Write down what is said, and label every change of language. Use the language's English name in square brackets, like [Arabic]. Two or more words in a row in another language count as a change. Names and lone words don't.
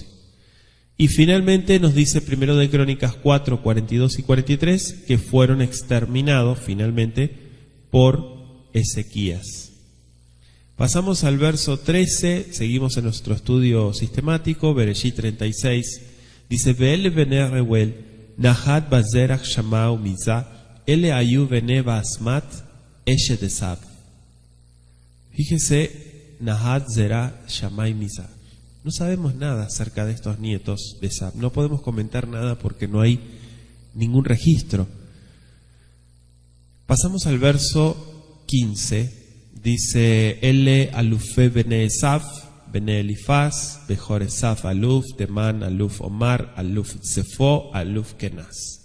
[Spanish] Y finalmente nos dice 1 de Crónicas 4, 42 y 43 que fueron exterminados finalmente por Ezequías. Pasamos al verso 13, seguimos en nuestro estudio sistemático, Bereshit 36, dice, [Hebrew] ואלה בני רעואל, נחת וזרח שמה ומזה, אלה היו בני בשמת, אשת עשו. [Spanish] Fíjese, Nahat zera shamai mizah. No sabemos nada acerca de estos nietos de Esab, no podemos comentar nada porque no hay ningún registro. Pasamos al verso 15. Dice, [Hebrew] אלה אלופי בני עשו, בני אליפז, בכור עשו אלוף, תימן אלוף אומר, אלוף צפו, אלוף קנז.